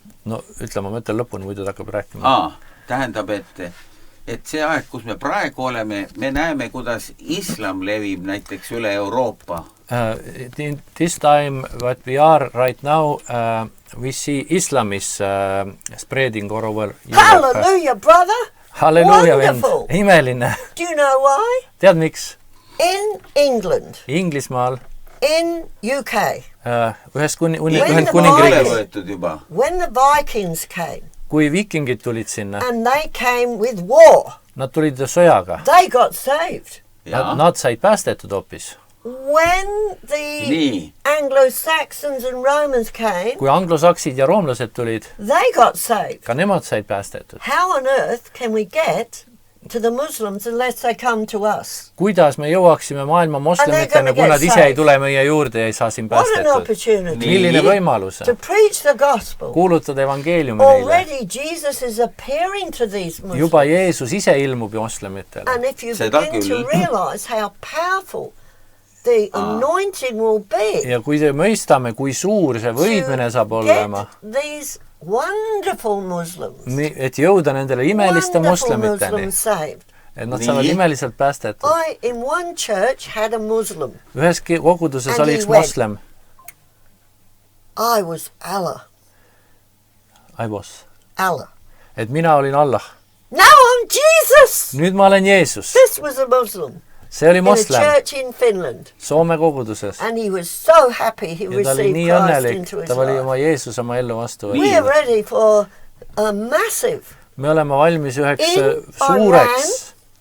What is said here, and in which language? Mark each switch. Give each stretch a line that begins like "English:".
Estonian: No ütleme, ma mõtlen lõpuni, muidu ta hakkab rääkima. Tähendab, et see aeg, kus me praegu oleme, me näeme, kuidas islam levib näiteks üle Euroopa.
English: This time, what we are right now, we see Islam is spreading all over Europe. Hallelujah, brother!
Estonian: Halleluja, vend! Imeline!
English: Do you know why?
Estonian: Tead miks?
English: In England.
Estonian: Inglismaal.
English: In UK.
Estonian: Ühes Ühendkuningriigis.
English: When the Vikings came.
Estonian: Kui viikingid tulid sinna.
English: And they came with war.
Estonian: Nad tulid sõjaga.
English: They got saved.
Estonian: Nad said päästetud hoopis.
English: When the Anglo-Saxons and Romans came,
Estonian: kui anglosaksid ja roomlased tulid,
English: they got saved.
Estonian: Ka nemad said päästetud.
English: How on earth can we get to the Muslims unless they come to us?
Estonian: Kuidas me jõuaksime maailma moslemitena, kui nad ise ei tule meie juurde ja ei saa siin päästetud? Milline võimalus?
English: To preach the gospel.
Estonian: Kuulutada evangeeliumi neile.
English: Already Jesus is appearing to these Muslims.
Estonian: Juba Jeesus ise ilmub moslemitele.
English: And if you begin to realize how powerful the anointing will be.
Estonian: Ja kui te mõistame, kui suur see võidmine saab olema.
English: These wonderful Muslims.
Estonian: Et jõuda nendele imeliste moslemiteni. Et nad saavad imeliselt päästetud.
English: I in one church had a Muslim.
Estonian: Ühes koguduses oli üks moslem.
English: I was Allah.
Estonian: Allah. Et mina olin Allah.
English: Now I'm Jesus.
Estonian: Nüüd ma olen Jeesus.
English: This was a Muslim.
Estonian: See oli moslem.
English: In a church in Finland.
Estonian: Soome koguduses.
English: And he was so happy he received Christ into his life.
Estonian: Ta oli oma Jeesus oma ellu vastu.
English: We are ready for a massive.
Estonian: Me oleme valmis üheks suureks.